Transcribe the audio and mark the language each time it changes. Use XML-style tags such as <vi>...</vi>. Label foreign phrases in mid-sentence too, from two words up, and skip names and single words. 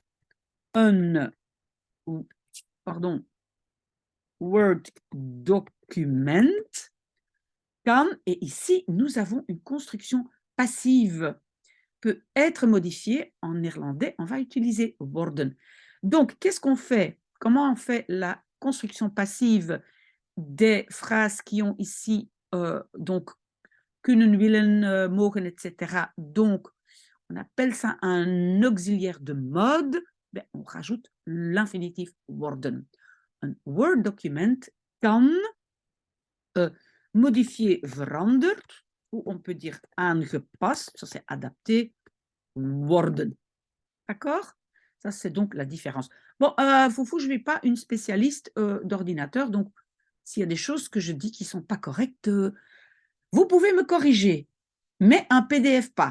<nl>Word document kan,</nl> <fr>et ici, nous avons une construction passive, peut être modifié. En néerlandais, on va utiliser worden. Donc, qu'est-ce qu'on fait? Comment on fait la construction passive des phrases qui ont ici, donc,</fr> <nl>kunnen, willen, mogen,</nl> <fr>etc. Donc, on appelle ça un auxiliaire de mode. Ben, on rajoute l'infinitif worden. Un</fr> <nl>Word document kan</nl> <fr>modifié, veranderd, ou on peut dire aangepast, ça c'est adapté, worden. D'accord? Ça, c'est donc la différence. Bon, Foufou, je ne suis pas une spécialiste d'ordinateur, donc s'il y a des choses que je dis qui ne sont pas correctes, vous pouvez me corriger, mais un PDF pas.</fr>